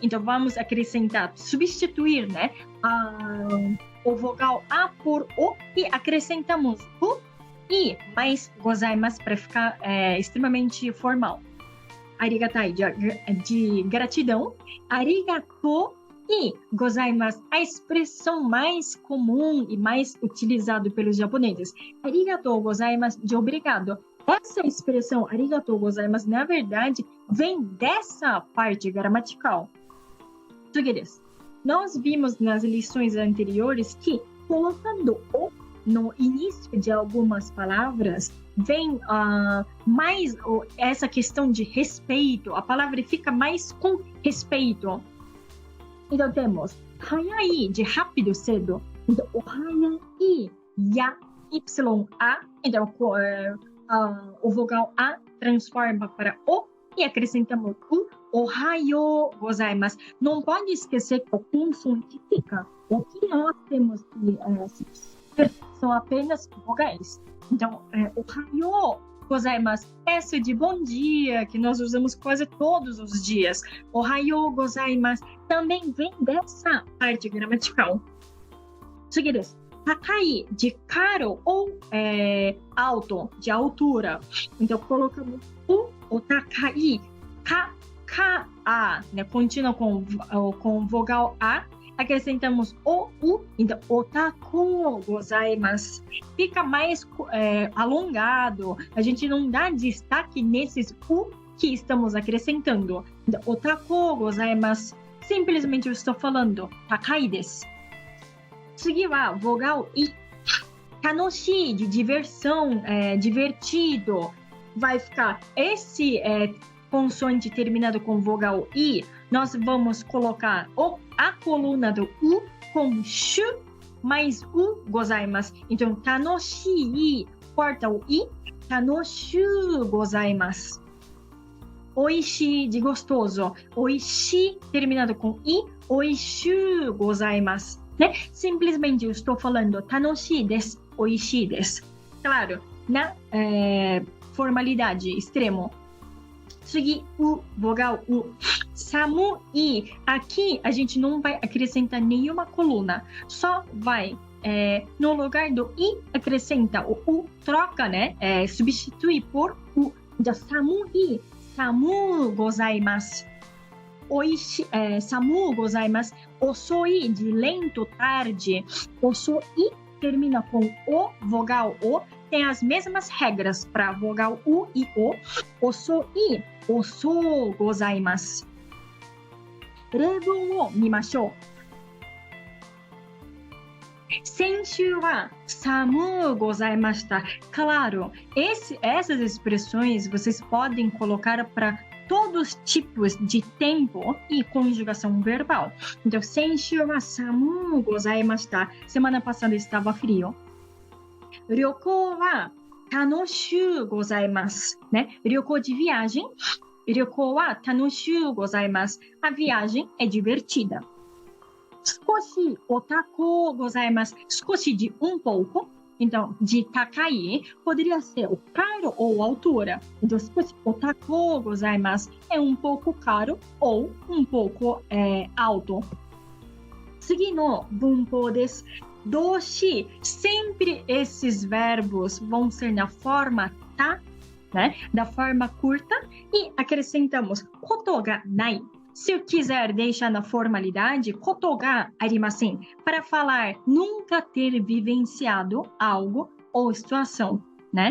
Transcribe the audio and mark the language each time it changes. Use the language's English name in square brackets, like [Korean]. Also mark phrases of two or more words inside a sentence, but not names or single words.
[Portuguese] Então vamos acrescentar, substituir, né? O vogal A por O e acrescentamos o e mais gozaimasu para ficar extremamente formal. Arigatai de gratidão, arigato e gozaimasu, a expressão mais comum e mais utilizada pelos japoneses. [Japanese] ありがとうございます [Portuguese] de obrigado. Essa expressão [Japanese] ありがとうございます, [Portuguese] na verdade, vem dessa parte gramatical. Português. Nós vimos nas lições anteriores que colocando o no início de algumas palavras, vem mais essa questão de respeito. A palavra fica mais com respeito. Então temos hayai, de rápido, cedo. Então, o hayai, ya, y-a. Então, o vogal A transforma para o e acrescentamos o. [Japanese] おはようございます. [Portuguese] Não pode esquecer que o consoante fica. O que nós temos que são apenas vogais. Então, [Japanese] おはようございます, [Portuguese] essa de bom dia, que nós usamos quase todos os dias. [Japanese] おはようございます [Portuguese] também vem dessa parte gramatical. Seguinte, takai, de caro ou alto, de altura. Então, colocamos o takai, ka, né? Continua com vogal A. Acrescentamos o, u, então, [Japanese] おたくございます. [Portuguese] Fica mais alongado. A gente não dá destaque nesses u que estamos acrescentando. Então, [Japanese] おたくございます. [Portuguese] Simplesmente eu estou falando [Japanese] 高いです. [Portuguese] Seguir a vogal i. Tanoshii, de diversão, divertido. Vai ficar esse consoante terminado com vogal i. Nós vamos colocar a coluna do u com shu mais u gozaimasu. Então, tanoshii, corta o i, [Japanese] 楽しゅうございます. [Portuguese] Oishi, de gostoso. Oishi, terminado com i, [Japanese] おいしゅうございます. [Portuguese] Né? Simplesmente eu estou falando [Japanese] 楽しいです, おいしいです. [Portuguese] Claro, na formalidade extremo. Seguir o vogal U. Samui. Aqui a gente não vai acrescentar nenhuma coluna. Só vai, no lugar do I, acrescenta o U. Troca, né? Substitui por U. Então, samui. [Japanese] 寒うございます。寒うございます. [Portuguese] Osoi de lento, tarde. Osoi termina com o, vogal o. Tem as mesmas regras para vogal u e o. [Japanese] 遅い、遅うございます. 例文を見ましょう。先週は寒うございました. [Portuguese] Claro, essas expressões vocês podem colocar para todos os tipos de tempo e conjugação verbal. Então, [Japanese] 先週は寒うございました. [Portuguese] Semana passada estava frio. [Japanese] 旅行は楽しゅうございます, [Portuguese] né? Ryoko de viagem. [Japanese] 旅行は楽しゅうございます. [Portuguese] A viagem é divertida. [Japanese] 少しお高うございます. [Portuguese] Skoshi de pouco. Então, de takai poderia ser o caro ou a altura. Então, [Japanese] 少しお高うございます [Portuguese] é pouco caro ou pouco alto. [Japanese] 次の文法です. [Portuguese] Doshi, sempre esses verbos vão ser na forma ta, né? Da forma curta, e acrescentamos [Japanese] ことがない. [Portuguese] Se eu quiser deixar na formalidade, [Japanese] ことがありません, [Portuguese] para falar nunca ter vivenciado algo ou situação, né?